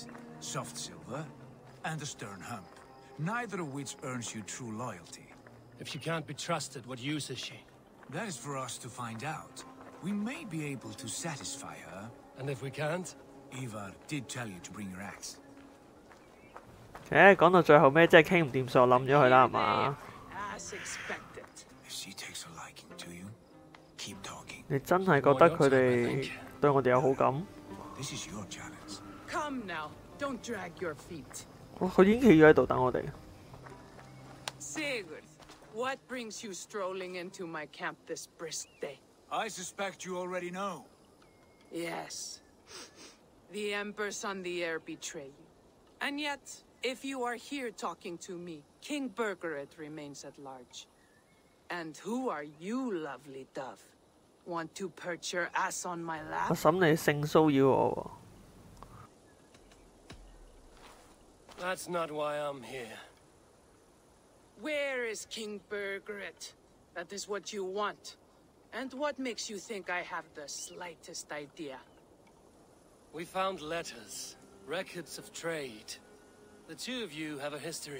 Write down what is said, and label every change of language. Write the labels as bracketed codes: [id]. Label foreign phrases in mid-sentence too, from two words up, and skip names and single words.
[en] Soft silver and a stern hump. Neither of which earns you true loyalty. If she can't be trusted, what use is she? That is for us to find out. We may be able to satisfy her. And if we can't? Ivar did tell you to bring your axe. [yue] 講到最後尾真係傾唔掂數，冧咗佢啦，係嘛？ [en] As expected. If she takes a liking to you, keep talking. [yue] 你真係覺得佢哋對我哋有好感？ [en] This is your challenge. Come now, don't drag your feet. [yue] 佢已經企咗喺度等我哋。 [en] Sigurd, what brings you strolling into my camp this brisk day? I suspect you already know. Yes. The Emperor's on the air betray you. And yet, if you are here talking to me, King Burgred remains at large. And who are you, lovely dove? Want to perch your ass on my lap? [yue] 阿嬸你性騷擾我喎。 [en] That's not why I'm here. Where is King Burgred? That is what you want. And what makes you think I have the slightest idea? We found letters, records of trade. The two of you have a history.